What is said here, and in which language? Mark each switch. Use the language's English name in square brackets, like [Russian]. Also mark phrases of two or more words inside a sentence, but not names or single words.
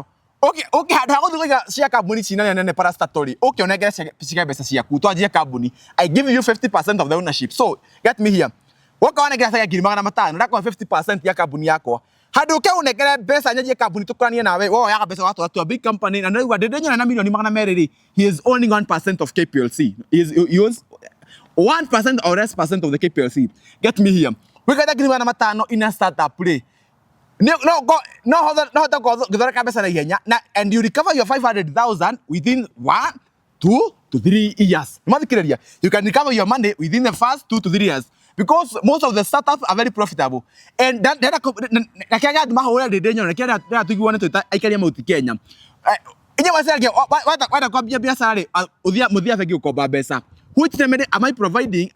[Kikuyu] Okay, handũ ha gũthiĩ kũiga cia kambuni cina nene parastatori. Okay, onengere cia mbeca ciaku twanjie kambuni. [English] I give you 50% of the ownership. So, get me here. [Kikuyu] Waka wanengera cia ngiri magana matano ndakwa 50% ya kambuni yakwa. Handũ ke unengere mbeca nyanjie kambuni tukuranie nawe woyaga mbeca watwara [English] to a big company [Kikuyu] na ndĩrauga ndĩnyona na milioni magana merĩ rĩ, [English] he is owning 1% of KPLC. He owns 1% or less percent of the KPLC. Get me here. We got [Kikuyu] ngiri magana matano [English] in a startup play. No, and you recover your 500,000 within 1, 2 to 3 years. You can recover your money within the first 2 to 3 years because most of the startups are very profitable. And that which remedy am I providing?